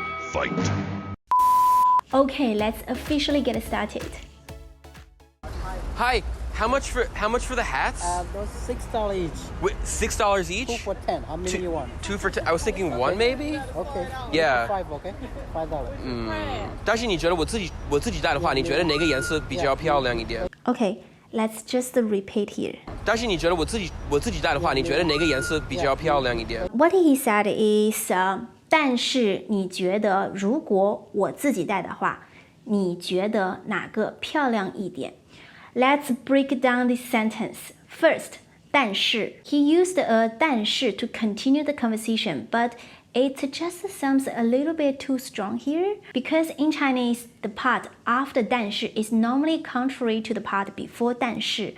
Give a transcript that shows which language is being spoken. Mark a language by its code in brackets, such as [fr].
[en] Fight. Okay, let's officially get started. Hi, how much for the hats? Those $6 each. Wait, $6 each? 2 for 10. How many you want? 2 for 10. I was thinking one maybe. Okay. Yeah. 5, okay? $5. [zh] 但是你觉得我自己戴的话，你觉得哪个颜色比较漂亮一点？ [en] Okay, let's just repeat here. [zh] 但是你觉得我自己戴的话，你觉得哪个颜色比较漂亮一点？ [en] What he said is, [zh] 但是你觉得如果我自己戴的话，你觉得哪个漂亮一点？ [en] Let's break down this sentence. First, 但是 he used a 但是 to continue the conversation, but it just sounds a little bit too strong here because in Chinese, the part after 但是 is normally contrary to the part before 但是.